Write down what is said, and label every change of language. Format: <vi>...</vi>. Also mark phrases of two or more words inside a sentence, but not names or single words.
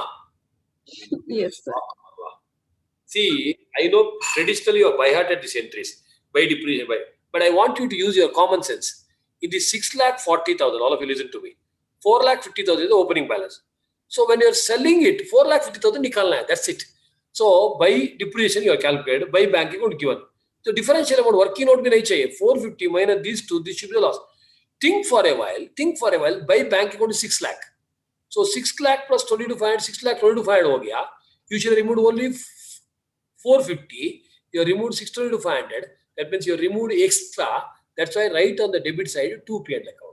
<en>Yes, sir. See, I know traditionally you are by heart at these entries by depreciation, but I want you to use your common sense. In the 6,40,000, all of you listen to me. 4,50,000 is the opening balance. So when you are selling it, 4,50,000</en> <hi>nikalna hai,</hi> <en>that's it. So by depreciation you are calculated, by bank account given. So differential amount working out</en> <hi>bhi nahi chahiye.</hi> <en>450 minus these two, this should be the loss. Think for a while, by bank account is 6 lakh. So 6 lakh plus 22,500, 6 lakh 22,500</en> <hi>ho gaya.</hi> <en>You should remove only 450. You removed 622,500. That means you removed extra. That's why right on the debit side, 2 P&L account.</en>